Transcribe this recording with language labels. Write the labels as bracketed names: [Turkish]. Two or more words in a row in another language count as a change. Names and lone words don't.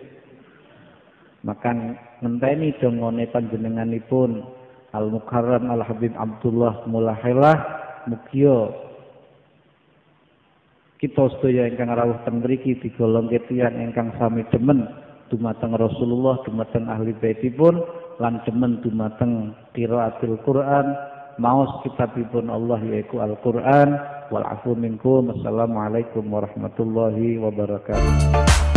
[Javanese] Maka ngenteni dongone panjenenganipun Al Mukarram Al Habib Abdullah Mulahilah mugia kita sedaya ingkang rawuh teng mriki digolongke tiyang ingkang sami demen dumateng Rasulullah, dumateng ahli baitipun lan demen dumateng [Arabic] قراءة القرآن, [Javanese] maos kitabipun Allah yaiku Al-Qur'an. [Arabic] والعفو منكم. السلام عليكم ورحمة الله وبركاته.